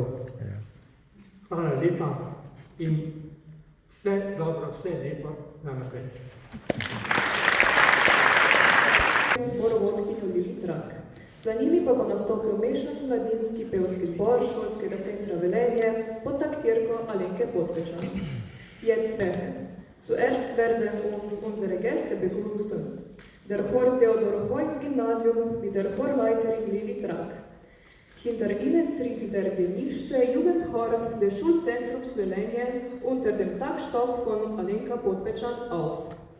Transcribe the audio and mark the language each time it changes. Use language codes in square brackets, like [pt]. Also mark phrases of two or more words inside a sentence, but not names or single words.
[sl] Hvala lepa in vse dobro, vse lepo za naprej. Zborovodkinjo Lili Trak. Za njimi pa bo nastopil mešani mladinski pevski zbor Šolskega centra Velenje pod taktirko Alenke Podpečan. [de] Jetzt zuerst werden uns unsere Gäste begrüßen. Der Chor Theodor Heuss Gymnasium mit der Chorleiterin Lili Trak. Hinter ihnen tritt der gemischte Jugendchor des Schulzentrums Velenje unter dem Taktstock von Alenka Podpečan auf.